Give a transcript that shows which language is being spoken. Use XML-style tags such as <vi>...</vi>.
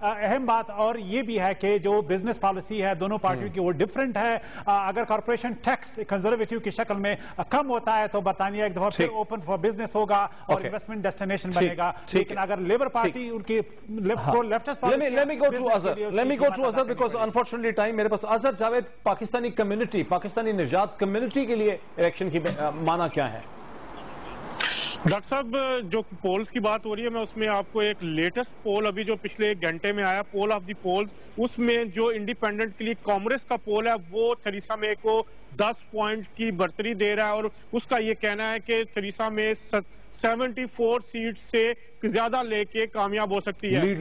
<hi>अहम बात और ये भी है कि जो बिजनेस पॉलिसी है दोनों पार्टियों की वो डिफरेंट है। अगर कॉर्पोरेशन टैक्स कंजर्वेटिव की शक्ल में कम होता है तो बरतानिया एक दफा फिर</hi> <en>open for business</en> <hi>होगा और इन्वेस्टमेंट डेस्टिनेशन बनेगा। लेकिन अगर लेबर पार्टी उनकी leftist policy,</hi> <en>let me go through Azhar because unfortunately time</en> <hi>मेरे पास। अजहर जावेद, पाकिस्तानी कम्युनिटी, पाकिस्तानी निजात कम्युनिटी के लिए इलेक्शन की माना क्या है? डॉक्टर साहब, जो पोल्स की बात हो रही है, मैं उसमें आपको एक लेटेस्ट पोल अभी जो पिछले एक घंटे में आया, पोल ऑफ द पोल्स, उसमें जो इंडिपेंडेंट के लिए कांग्रेस का पोल है वो थेरेसा मे को 10 पॉइंट की बढ़तरी दे रहा है और उसका ये कहना है कि थेरेसा मे 74 सीट से ज्यादा लेके कामयाब हो सकती है।</hi>